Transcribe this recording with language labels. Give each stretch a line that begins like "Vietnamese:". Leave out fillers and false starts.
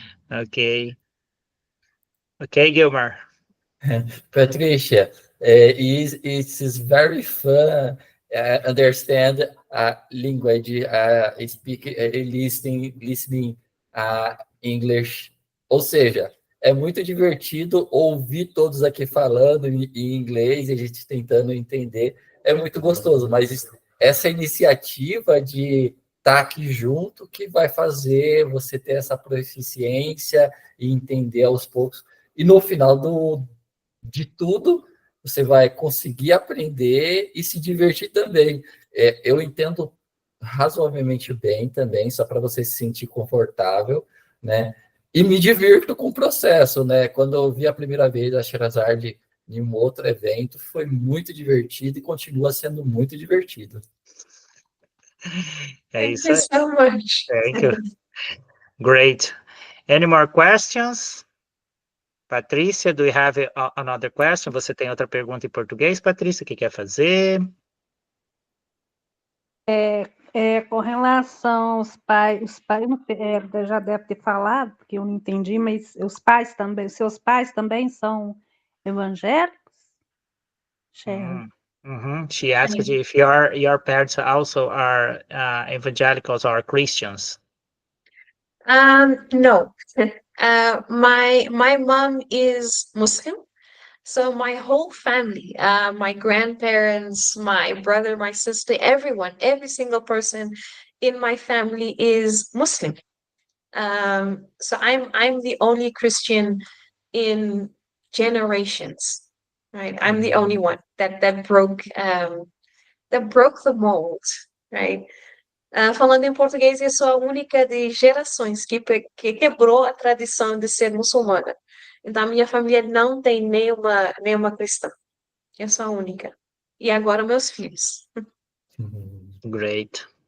English: Okay. Okay, Gilmer. Patricia, it is very fun understand language, speak, listening English.
Portuguese: Ou seja, é muito divertido ouvir todos aqui falando em inglês e a gente tentando entender. É muito gostoso, mas essa iniciativa de estar aqui junto que vai fazer você ter essa proficiência e entender aos poucos. E no final de tudo, você vai conseguir aprender e se divertir também. Eu entendo razoavelmente bem também, só para você se sentir confortável, né? E me divirto com o processo, né? Quando eu vi a primeira vez a Sherazade em um outro evento, foi muito divertido e continua sendo muito divertido. É
English: Thank
Portuguese: isso
English: you
Portuguese: aí.
English: so much. Thank you. Great. Any more questions? Patrícia, do you have another question?
Portuguese: Você tem outra pergunta em português, Patrícia, que quer fazer? Com relação aos pais, não já deve ter falado, porque eu não entendi, mas os pais também, seus pais também são evangélicos?
English: Sherri. She asked if your parents also are evangelicals or Christians. No. My mom is Muslim. So my whole family, my grandparents, my brother, my sister, everyone, every single person in my family is Muslim. So I'm the only Christian in generations, right? I'm the only one that broke the mold, right?
Portuguese: Falando em português, eu sou a única de gerações que quebrou a tradição de ser muçulmana. Então, a minha família não tem nenhuma cristã. Eu sou a única. E agora, meus filhos.
English: Great.